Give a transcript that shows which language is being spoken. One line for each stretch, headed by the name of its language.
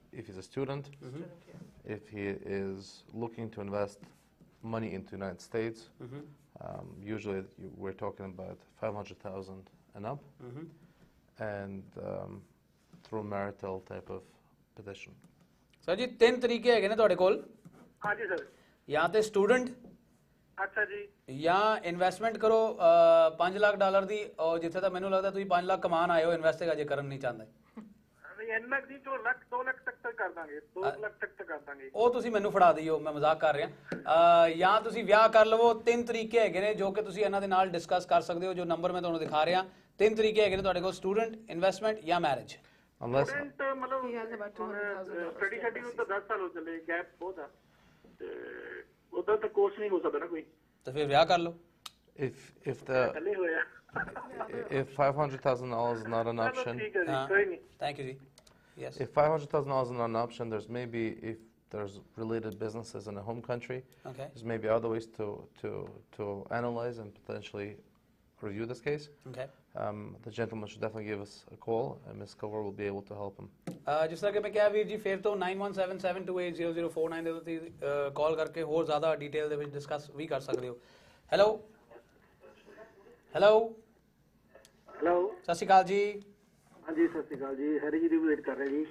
English: If he's a student, if he is looking to invest money into the United States, usually we're talking about 500,000 and up, and through marital type of petition. Sir ji,
Punjabi: 3 ਤਰੀਕੇ ਹੈਗੇ ਨੇ ਤੁਹਾਡੇ ਕੋਲ। ਹਾਂਜੀ sir. ਜਾਂ ਤੇ student, ਅੱਛਾ ਜੀ। ਜਾਂ ਇਨਵੈਸਟਮੈਂਟ ਕਰੋ $5 ਲੱਖ ਦੀ, ਔਰ ਜਿੱਥੇ ਤਾਂ ਮੈਨੂੰ ਲੱਗਦਾ ਤੁਸੀਂ 5 ਲੱਖ ਕਮਾਉਣ ਆਏ ਹੋ, ਇਨਵੈਸਟ ਅਜੇ ਕਰਨ ਨਹੀਂ ਚਾਹੁੰਦੇ। ਇੰਨਾ ਦੀ 2 ਲੱਖ ਤੱਕ ਕਰ ਦਾਂਗੇ, 2 ਲੱਖ ਤੱਕ ਕਰ ਦਾਂਗੇ। ਉਹ ਤੁਸੀਂ ਮੈਨੂੰ ਫੜਾ ਦਿਓ, ਮੈਂ ਮਜ਼ਾਕ ਕਰ ਰਿਹਾ। ਜਾਂ ਤੁਸੀਂ ਵਿਆਹ ਕਰ ਲਵੋ। 3 ਤਰੀਕੇ ਹੈਗੇ ਨੇ ਜੋ ਕਿ ਤੁਸੀਂ ਇਹਨਾਂ ਦੇ ਨਾਲ ਡਿਸਕਸ ਕਰ ਸਕਦੇ ਹੋ। ਜੋ ਨੰਬਰ ਮੈਂ ਤੁਹਾਨੂੰ ਦਿਖਾ ਰਿਹਾ, 3 ਤਰੀਕੇ ਹੈਗੇ ਨੇ ਤੁਹਾਡੇ ਕੋਲ, ਸਟੂਡੈਂਟ, ਇਨਵੈਸਟਮੈਂਟ ਜਾਂ ਮੈਰਿਜ। ਸਟੂਡੈਂਟ ਮਤਲਬ ਸਟੱਡੀ ਸਾਡੀ ਨੂੰ ਤਾਂ 10 ਸਾਲ ਹੋ ਚੱਲੇ, ਗੈਪ ਬਹੁਤ ਆ, ਤੇ ਉਹਦਾ ਤਾਂ ਕੋਰਸ ਨਹੀਂ ਹੋ ਸਕਦਾ ਨਾ ਕੋਈ। ਤਾਂ ਫਿਰ ਵਿਆਹ ਕਰ ਲਓ।
English: if the
Punjabi: ਕੱਲੇ ਹੋਇਆ
English: if $500,000 is not an option,
Punjabi: ਠੀਕ ਹੈ ਜੀ ਕੋਈ ਨਹੀਂ
English: Thank you, ji. Yes. if $500,000 is not an option, there's maybe if there's related businesses in a home country, Okay. there's maybe other ways to analyze and potentially review this case. Okay. The gentleman should definitely give us a call, and Ms. Kawar will be able to help him.
Punjabi: ਜਿਸ ਤਰ੍ਹਾਂ ਕਿ ਮੈਂ ਕਿਹਾ ਵੀਰ ਜੀ ਫਿਰ ਤੋਂ 9177280049 ਦੇ ਉੱਤੇ ਕਾਲ ਕਰਕੇ ਹੋਰ ਜ਼ਿਆਦਾ ਡਿਟੇਲ ਦੇ ਵਿੱਚ ਡਿਸਕਸ ਵੀ ਕਰ ਸਕਦੇ ਹੋ। ਹੈਲੋ ਹੈਲੋ ਸਤਿ ਸ਼੍ਰੀ ਅਕਾਲ ਜੀ। ਹਾਂਜੀ ਸਤਿ ਸ਼੍ਰੀ ਅਕਾਲ ਜੀ ਹੈਰੀ ਜੀ ਦੀ ਵੇਟ ਕਰ ਰਹੇ ਜੀ